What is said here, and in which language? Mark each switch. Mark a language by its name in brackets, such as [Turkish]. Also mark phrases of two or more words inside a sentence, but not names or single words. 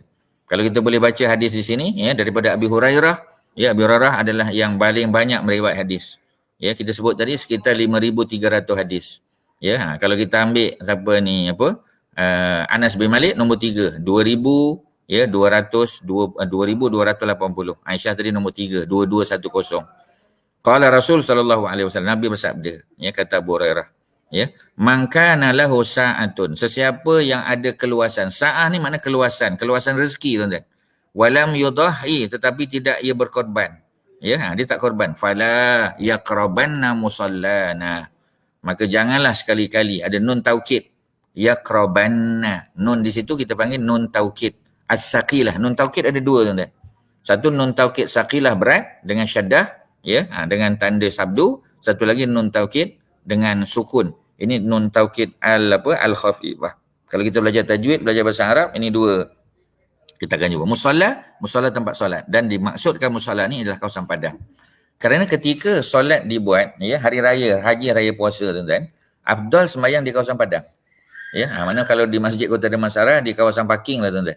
[Malay] Kalau kita boleh baca hadis di sini, ya, daripada Abi Hurairah, ya, Abi Hurairah adalah yang paling banyak meriwayat hadis. Ya, kita sebut tadi sekitar 5,300 hadis. Ya, kalau kita ambil siapa ni Anas bin Malik nombor 3, 2,280. Aisyah tadi nombor 3, 2,210. [Arabic] قال رسول صلى الله عليه وسلم, [Malay] Nabi bersabda, ya, kata Abu Hurairah, ya, [Arabic] من كان له سعة, [Malay] sesiapa yang ada keluasan. Sa'ah ni makna keluasan rezeki, tuan-tuan. [Arabic] ولم يضح, [Malay] tetapi tidak ia berkorban. Ya, dia tak korban. [Arabic] فلا يقربن مصلانا. [Malay] Maka janganlah sekali-kali, ada nun taukid. Yaqrabanna. Nun di situ kita panggil nun taukid. As-saqilah. Nun taukid ada 2, tuan-tuan. Satu nun taukid saqilah, berat dengan syaddah, ya, dengan tanda sabdu. Satu lagi nun taukid dengan sukun. Ini nun taukid al-khafifah. Kalau kita belajar tajwid, belajar bahasa Arab, ini 2. Kita akan jumpa. Musalla tempat solat. Dan dimaksudkan musalla ni adalah kawasan padang. Kerana ketika solat dibuat, ya, hari raya, haji, raya puasa, tuan-tuan, afdal sembahyang di kawasan padang. Ya, mana kalau di Masjid Kota Damansara, di kawasan parking lah, tuan-tuan.